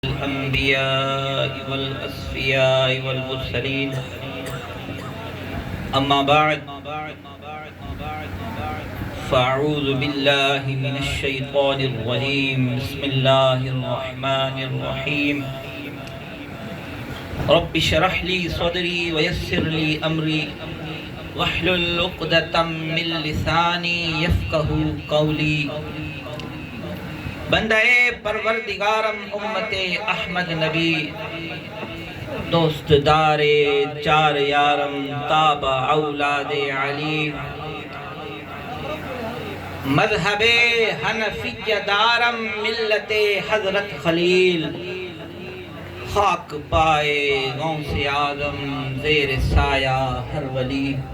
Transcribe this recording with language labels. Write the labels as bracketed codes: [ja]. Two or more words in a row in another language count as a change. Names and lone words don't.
[ar] الأنبياء والأصفياء والمرسلين أما بعد فأعوذ بالله من الشيطان الرجيم بسم الله الرحمن الرحيم رب اشرح لي صدري ويسر لي أمري واحلل عقدة من لساني يفقهوا قولي [fa] بندهٔ پروردگارم امت احمد نبی دوست دار چار یارم تابع اولاد علی مذهب حنفیه دارم ملت حضرت خلیل خاک پای غوث آدم زیر سایه هر ولی